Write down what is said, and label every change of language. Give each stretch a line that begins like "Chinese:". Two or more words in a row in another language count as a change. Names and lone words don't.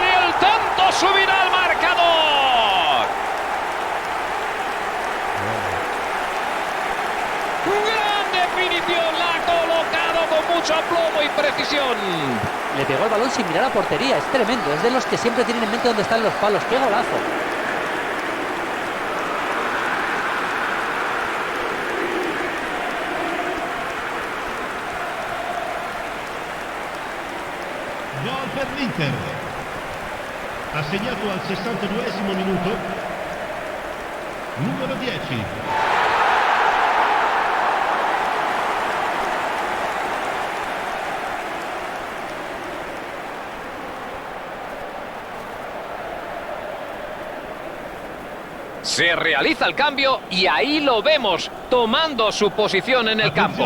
Spanish: Y el tanto subirá al marcador. Gran definición, la ha colocado con mucho aplomo y precisión. Le pegó el balón sin mirar a portería, es tremendo. Es de los que siempre tienen en mente dónde están los palos. ¡Qué golazo!
Italian: Gol per l'Inter. Assegnato al 62esimo minuto. Numero 10.
Spanish: Se realiza el cambio y ahí lo vemos, tomando su posición en el campo.